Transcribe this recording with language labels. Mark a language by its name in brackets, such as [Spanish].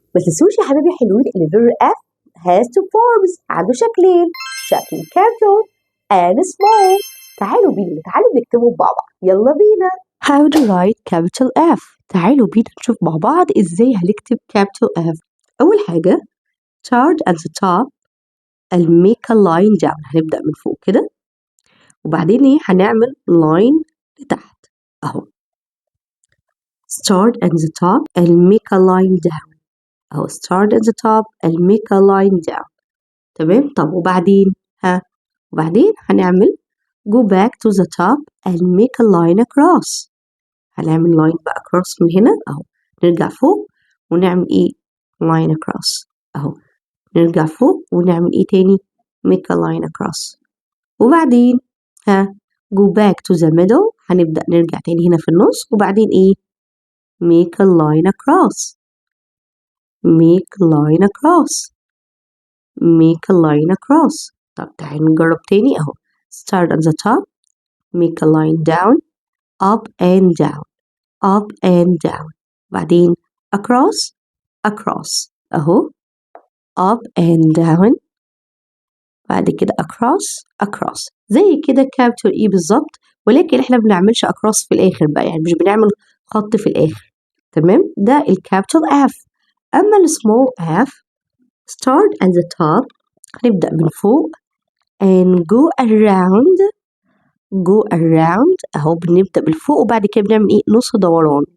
[Arabic] ما تنسوش يا حبايبي حلوين ان الليتر [English] F has two forms. [Arabic] عنده شكلين، شكل [English] capital and small. [Arabic] تعالوا بينا نتعلم نكتبهم مع بعض. يلا بينا. [English] How to write capital F. [Arabic] تعالوا بينا نشوف مع بعض ازاي هنكتب capital F. أول حاجة [English] start at the top and make a line down. [Arabic] هنبدأ من فوق كده وبعدين ايه هنعمل line لتحت اهو. [English] start at the top and make a line down. أهو start at the top and make a line down. [Arabic] تمام. طب وبعدين وبعدين هنعمل [English] go back to the top and make a line across. [Arabic] هنعمل line بقى across من هنا اهو. نرجع فوق ونعمل ايه line across اهو. نرجع فوق ونعمل ايه تاني [English] make a line across. وبعدين go back to the middle. [Arabic] هنبدأ نرجع تاني هنا في النص وبعدين ايه [English] make a line across. make a line across. make a line across. [Arabic] طب تعالوا نجرب تاني اهو. [English] start at the top make a line down up and down up and down. بعدين across اهو up and down. [Arabic] بعد كده across زي كده capital E بالظبط، ولكن احنا بنعملش across في الآخر بقى، يعني مش بنعمل خط في الآخر. تمام. ده الكابيتال F. أما السمول F [English] start at the top. [Arabic] هنبدأ من فوق [English] and go around [Arabic] اهو. بنبدأ بالفوق وبعد كده بنعمل ايه نص دوران.